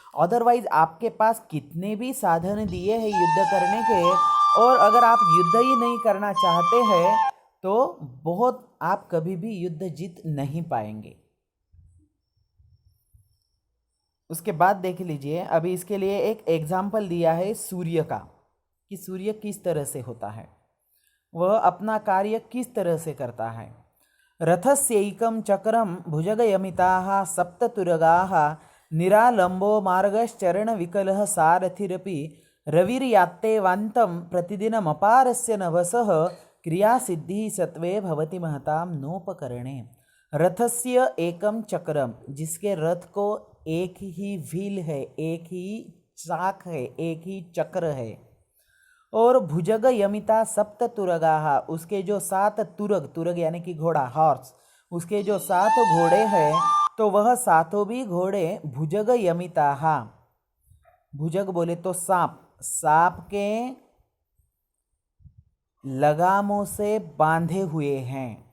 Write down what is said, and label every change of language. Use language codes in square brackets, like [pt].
[hi] Otherwise आपके पास कितने भी साधन दिए हैं युद्ध करने के, और अगर आप युद्ध ही नहीं करना चाहते हैं तो बहुत आप कभी भी युद्ध जीत नहीं पाएंगे। उसके बाद देख लीजिए, अभी इसके लिए एक एग्जाम्पल दिया है सूर्य का, कि सूर्य किस तरह से होता है, वह अपना कार्य किस तरह से करता है। [sa] रथस्यैकं चक्रम भुजगयमिताः सप्ततुरगाः निरालंबो मार्गश्चरण विकलः सारथिरपि रविर्यात्तेवान्तं प्रतिदिनमपारस्य नभसः क्रिया सिद्धि सत्वे भवति महताम नोपकरणे। रथस्य एकम चक्रम, [hi] जिसके रथ को एक ही व्हील है, एक ही चाक है, एक ही चक्र है। और [sa] भुजग यमिता सप्त तुरगाहा, [hi] उसके जो 7 तुरग, तुरग यानी कि घोड़ा, हॉर्स, उसके जो 7 घोड़े हैं, तो वह 7 भी घोड़े [sa] भुजग यमिताहा, [hi] भुजग बोले तो सांप, सांप के लगामों से बांधे हुए हैं।